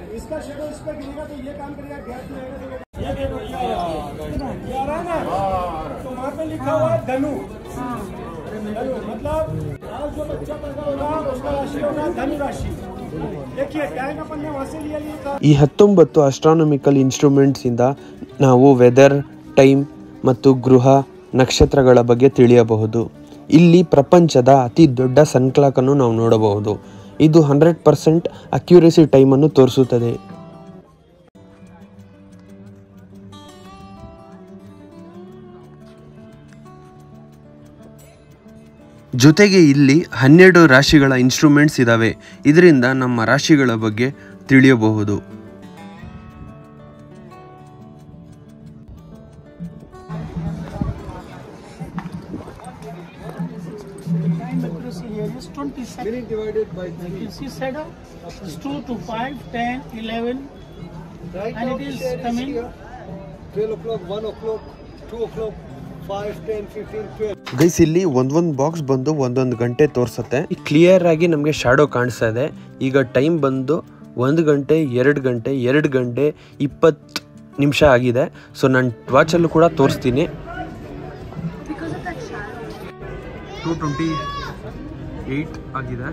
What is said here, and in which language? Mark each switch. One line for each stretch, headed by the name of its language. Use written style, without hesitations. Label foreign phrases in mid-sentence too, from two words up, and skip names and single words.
Hindi: इसका शेडो इस पर गिरेगा तो ये काम करेगा. गैस में ये देखो ये आ रहा है ना, तो वहाँ पे लिखा हुआ है धनु. धनु मतलब आज जो बच्चा पैदा होगा उसका राशि होगा धनु राशि. देखिए टाइम अपन ने वहाँ से लिया था.
Kannada: ಈ 19
English: astronomical instruments
Kannada: ಇಂದ ನಾವು
English: weather, time
Kannada: ಮತ್ತು ಗೃಹ ನಕ್ಷತ್ರಗಳ ಬಗ್ಗೆ ತಿಳಿಯಬಹುದು. ಇಲ್ಲಿ ಪ್ರಪಂಚದ ಅತಿ ದೊಡ್ಡ
English: sun clock
Kannada: ಅನ್ನು ನಾವು ನೋಡಬಹುದು. ಇದು 100%
English: accuracy time
Kannada: ಅನ್ನು ತೋರಿಸುತ್ತದೆ. ಜೊತೆಗೆ ಇಲ್ಲಿ 12 ರಾಶಿಗಳ ಇನ್ಸ್ಟ್ರೂಮೆಂಟ್ಸ್ ಇದ್ದಾವೆ. ಇದರಿಂದ ನಮ್ಮ ರಾಶಿಗಳ ಬಗ್ಗೆ ತಿಳಿಯಬಹುದು.
English: Minute divided by 3. You see shadow? It's 2 to 5, 10, 11. Right, and it is coming 12 o'clock, 1 o'clock, 2 o'clock, 5, 10, 15, 12.
Kannada: ಗೈಸ್, ಇಲ್ಲಿ ಒಂದೊಂದು ಬಾಕ್ಸ್ ಬಂದು ಒಂದೊಂದು ಗಂಟೆ ತೋರಿಸುತ್ತೆ. ಕ್ಲಿಯರ್ ಆಗಿ ನಮಗೆ ಶಾಡೋ ಕಾಣಿಸ್ತಾ ಇದೆ. ಈಗ ಟೈಮ್ ಬಂದು 1 ಗಂಟೆ 2 ಗಂಟೆ 2 ಗಂಟೆ 20 ನಿಮಿಷ ಆಗಿದೆ. ಸೊ ನಾನು ವಾಚಲ್ಲೂ ಕೂಡ ತೋರಿಸ್ತೀನಿ. 2:28 ಆಗಿದೆ.